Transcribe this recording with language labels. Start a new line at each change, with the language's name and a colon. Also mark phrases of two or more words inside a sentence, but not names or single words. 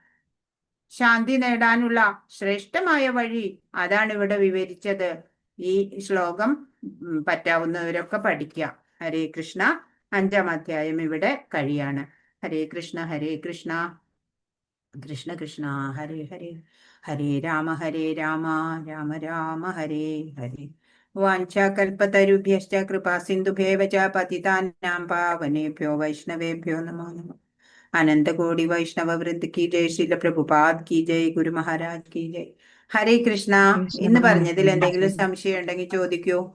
Malayalam: ശാന്തി നേടാനുള്ള ശ്രേഷ്ഠമായ വഴി അതാണ് ഇവിടെ വിവരിച്ചത്. ഈ ശ്ലോകം പറ്റാവുന്നവരൊക്കെ പഠിക്കുക. ഹരേ കൃഷ്ണ. 5-ാം അധ്യായം ഇവിടെ കഴിയാണ്. ഹരേ കൃഷ്ണ ഹരേ കൃഷ്ണ കൃഷ്ണ കൃഷ്ണ ഹരേ ഹരേ, ഹരേ രാമ രാമ രാമ ഹരേ ഹരേ.
Sanskrit: വാഞ്ചാകൽപതരുഭ്യശ്ച കൃപാ സിന്ധുഭ്യവ ച പതിതാനാം പാവനേഭ്യോ വൈഷ്ണവേഭ്യോ നമോ നമഃ.
Hindi: अनन्तकोटि वैष्णव वृन्द की जय। श्रील प्रभुपाद की जय. गुरु महाराज की जय। हरे कृष्ण.
Malayalam: ഇന്ന് പറഞ്ഞതിൽ എന്തെങ്കിലും സംശയം ഉണ്ടെങ്കിൽ ചോദിക്കൂ.